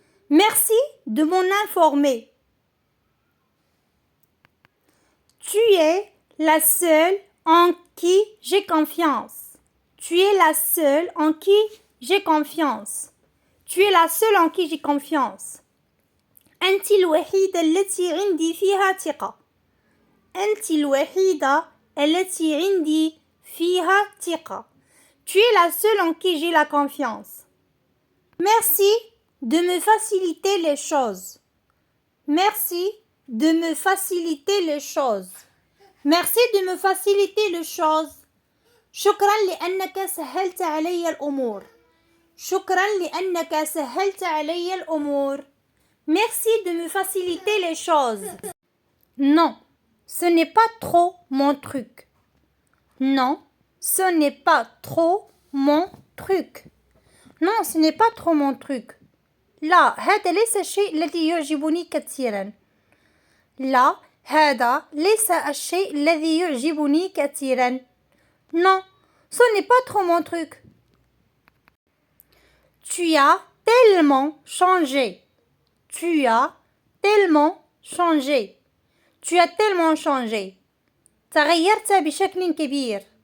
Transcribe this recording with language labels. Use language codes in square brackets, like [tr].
[fr] Merci de m'en informer. Tu es la seule en qui j'ai confiance. Tu es la seule en qui j'ai confiance. Tu es la seule en qui j'ai confiance. [ar] أنت الوحيدة التي عندي فيها ثقة. أنت الوحيدة التي عندي فيها ثقة. [fr] Tu es la seule en qui j'ai la confiance. Merci de me faciliter les choses. Merci de me faciliter les choses. Merci de me faciliter les choses. [ar] شكرا لأنك سهلت علي الأمور. شكرا لأنك سهلت علي الأمور. [fr] Merci de me faciliter les choses. Non, ce n'est pas trop mon truc. Non, ce n'est pas trop mon truc. Non, ce n'est pas trop mon truc. [ar] لا, هذا ليس الشيء الذي يعجبني كثيرا. لا, هذا ليس الشيء الذي يعجبني كثيرا. [fr] Non, ce n'est pas trop mon truc. Tu as tellement changé. Tu as tellement changé. Tu as tellement changé. [ar] تغيرت بشكل كبير.